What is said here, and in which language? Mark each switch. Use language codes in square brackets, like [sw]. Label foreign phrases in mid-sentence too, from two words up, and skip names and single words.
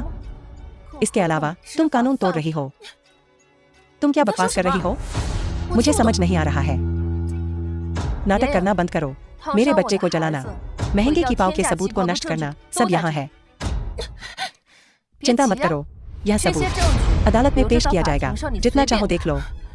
[hi] इसके अलावा तुम कानून तोड़ रही हो। तुम क्या बकवास कर रही हो? मुझे समझ नहीं आ रहा है। नाटक करना बंद करो। मेरे बच्चे को जलाना, महंगे कीपाओ के सबूत को नष्ट करना, सब यहाँ है। चिंता मत करो, यह [zh] 这些 [hi] सबूत [zh] 证据 [hi] अदालत में [zh] 留着 [hi] पेश [zh] 到 [hi] किया [zh] 法 [hi] जाएगा। [zh] 庭上你 [hi] जितना [zh] 随 [hi] चाहो [zh] 便 [hi] देख लो।